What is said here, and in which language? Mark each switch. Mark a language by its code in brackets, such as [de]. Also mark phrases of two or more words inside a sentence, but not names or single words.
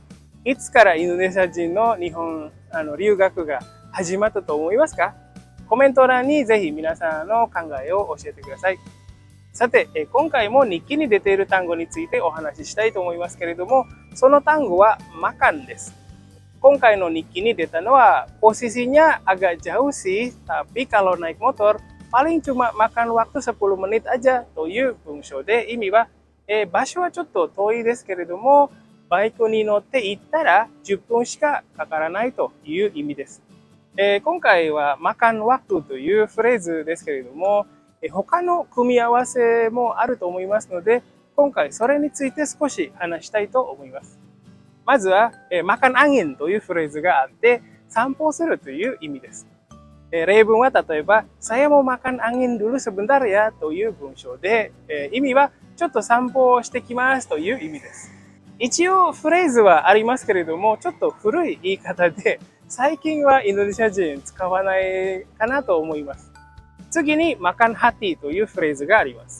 [ja] いつからインドネシア人の日本留学が始まったと思いますか？コメント欄にぜひ皆さんの考えを教えてください。さて、今回も日記に出ている単語についてお話ししたいと思いますけれども、その単語はマカンです。今回の日記に出たのは [id] posisinya agak jauh sih, tapi kalau naik motor paling cuma makan waktu 10 menit aja [ja] という文章で、意味は、場所はちょっと遠いですけれども、バイクに乗って行ったら10分しかかからないという意味です。今回は [id] makan waktu [ja] というフレーズですけれども、他の組み合わせもあると思いますので、今回それについて少し話したいと思います。まずは、 [id] makan angin [ja] というフレーズがあって、散歩するという意味です。例文は例えば、 [id] saya mau makan angin dulu sebentar ya [ja] という文章で、意味はちょっと散歩をしてきますという意味です。一応フレーズはありますけれども、ちょっと古い言い方で、最近はインドネシア人使わないかなと思います。次に [id] makan hati [ja] というフレーズがあります。